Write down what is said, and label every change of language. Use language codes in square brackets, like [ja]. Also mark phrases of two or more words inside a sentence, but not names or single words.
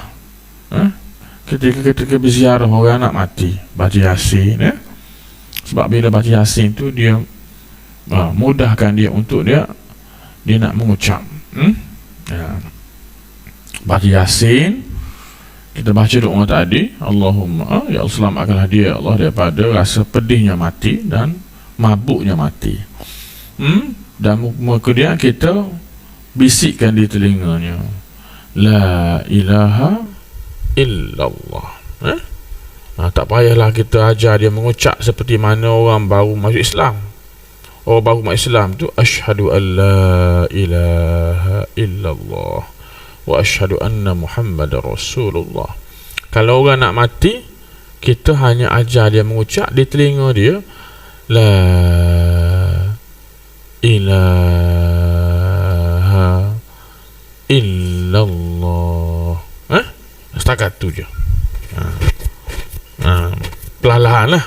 [ms] Ketika berziarah orang nak mati, baca Yasin, sebab bila baca Yasin tu dia mudahkan dia untuk dia nak mengucap. Baca Yasin, kita baca doa tadi, [ar] اللهم يا الله, [ms] selamatkanlah dia, Allah, daripada rasa pedihnya mati dan mabuknya mati. Dan kemudian kita bisikkan di telinganya, [ar] لا إله إلا الله. [ms] Tak payahlah kita ajar dia mengucap seperti mana orang baru masuk Islam. Orang baru masuk Islam tu [ar] أشهد أن لا إله إلا الله وأشهد أن محمدا رسول الله. [ms] Kalau orang nak mati, kita hanya ajar dia mengucap di telinga dia, [ar] لا إله إلا الله. [ms] Setakat tu je. Perlahan lah.